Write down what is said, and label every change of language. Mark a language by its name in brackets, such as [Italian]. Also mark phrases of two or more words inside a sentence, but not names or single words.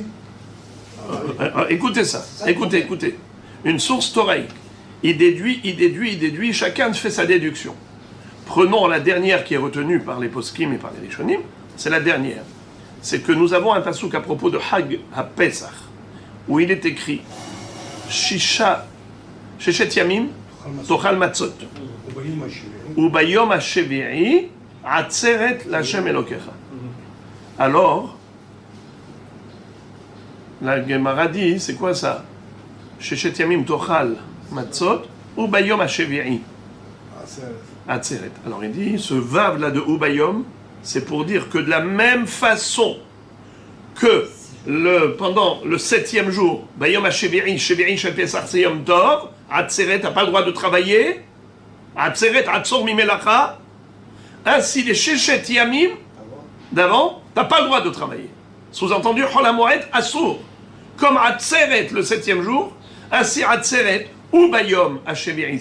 [French] Écoutez ça, écoutez. Une source toraïque. Il déduit, chacun fait sa déduction. Prenons la dernière qui est retenue par les poskim et par les rishonim, c'est la dernière. C'est que nous avons un passouk à propos de [Hebrew] חג הפסח, [French] où il est écrit [Hebrew] ששת ימים תאכל מצות וביום השביעי עצרת להשם אלוקיך. [French] Alors, la Gemara dit, c'est quoi ça? [Hebrew] ששת ימים תאכל מצות וביום השביעי עצרת. [French] Alors il dit, ce vav là de Ubayom, c'est pour dire que de la même façon que pendant le 7e jour, [Hebrew] ביום השביעי שביעי של פסח, c'est יום טוב עצרת, [French] t'as pas le droit de travailler, Atzeret, [Hebrew] עצור ממלאכה, [French] ainsi les [Hebrew] ששת ימים [French] d'avant, t'as pas le droit de travailler. Sous-entendu, [Hebrew] חול המועד אסור. [French] Comme Atzeret, le 7e jour, ainsi Atzeret, ou [Hebrew] ביום השביעי.